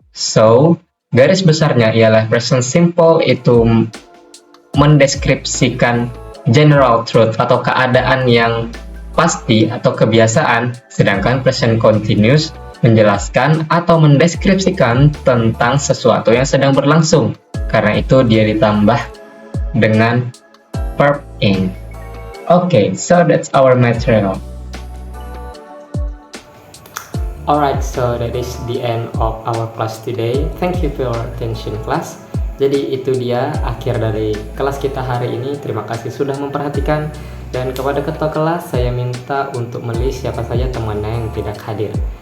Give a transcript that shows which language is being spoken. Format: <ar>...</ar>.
<id>So, garis besarnya ialah present simple itu mendeskripsikan general truth atau keadaan yang pasti atau kebiasaan, sedangkan present continuous menjelaskan atau mendeskripsikan tentang sesuatu yang sedang berlangsung. Karena itu dia ditambah dengan verb ing.</id> <en>Okay, so that's our material. Alright, so that is the end of our class today. Thank you for your attention, class.</en> <id>Jadi itu dia akhir dari kelas kita hari ini. Terima kasih sudah memperhatikan. Dan kepada ketua kelas saya minta untuk menulis siapa saja temannya yang tidak hadir.</id>